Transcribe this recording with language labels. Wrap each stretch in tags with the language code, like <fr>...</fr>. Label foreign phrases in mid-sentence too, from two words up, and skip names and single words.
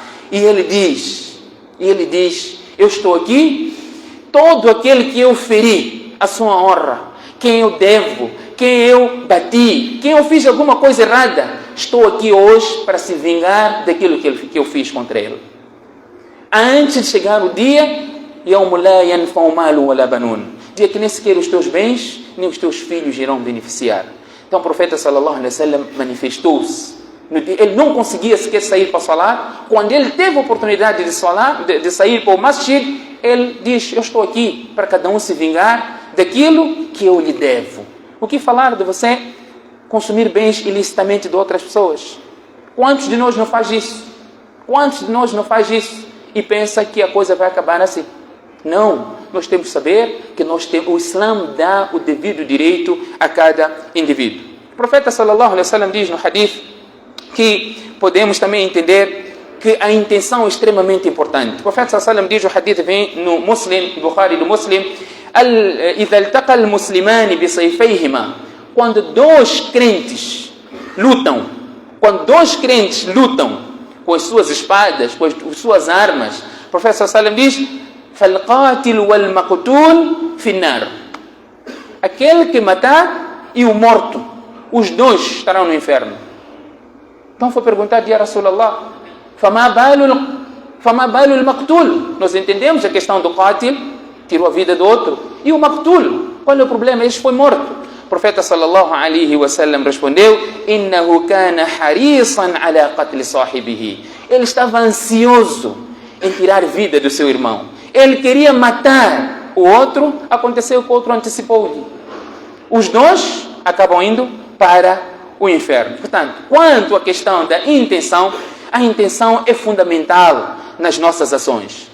<pt>E ele diz, eu estou aqui, todo aquele que eu feri a sua honra, quem eu devo, quem eu bati, quem eu fiz alguma coisa errada, estou aqui hoje para se vingar daquilo que eu fiz contra ele. Antes de chegar o dia, dia que nem sequer os teus bens, nem os teus filhos irão beneficiar. Então o profeta</pt> <ar>صلى الله عليه وسلم</ar> <pt>manifestou-se. Ele não conseguia sequer sair para salar. Quando ele teve a oportunidade de sair para o masjid, ele diz, eu estou aqui para cada um se vingar daquilo que eu lhe devo. O que falar de você consumir bens ilicitamente de outras pessoas? Quantos de nós não faz isso? Quantos de nós não faz isso e pensa que a coisa vai acabar assim? Não, nós temos que saber que o Islã dá o devido direito a cada indivíduo. O profeta</pt> <ar>صلى الله عليه وسلم</ar> <pt>diz no hadith que podemos também entender que a intenção é extremamente importante. O profeta</pt> <ar>صلى الله عليه وسلم</ar> <pt>diz, o hadith vem no Muslim, no Bukhari do Muslim,</pt> <ar>إِذَا الْتَقَى الْمُسْلِمَانِ بِصَيْفَيْهِمَا,</ar> <pt>quando dois crentes lutam com as suas espadas, com as suas armas, o profeta</pt> <ar>صلى الله عليه وسلم</ar> <pt>diz,</pt> <ar>فَالْقَاتِلُ وَالْمَقْتُولُ فِي النَّارِ,</ar> <pt>aquele que matar e o morto, os dois estarão no inferno. Então foi perguntado,</pt> <ar>يا رسول الله, فَمَا بَالُ الْمَقْتُولُ,</ar> <pt>nós entendemos a questão do qatil, tirou a vida do outro, e o maqtul, qual é o problema? Este foi morto. O profeta</pt> <ar>صلى الله عليه وسلم</ar> <pt>respondeu,</pt> <ar>إِنَّهُ كَانَ حَرِيصًا عَلَى قَتْلِ صَاحِبِهِ,</ar> <pt>ele estava ansioso em tirar vida do seu irmão. Ele queria matar o outro, aconteceu que o outro antecipou-lhe. Os dois acabam indo para o inferno. Portanto, quanto à questão da intenção, a intenção é fundamental nas nossas ações.</pt>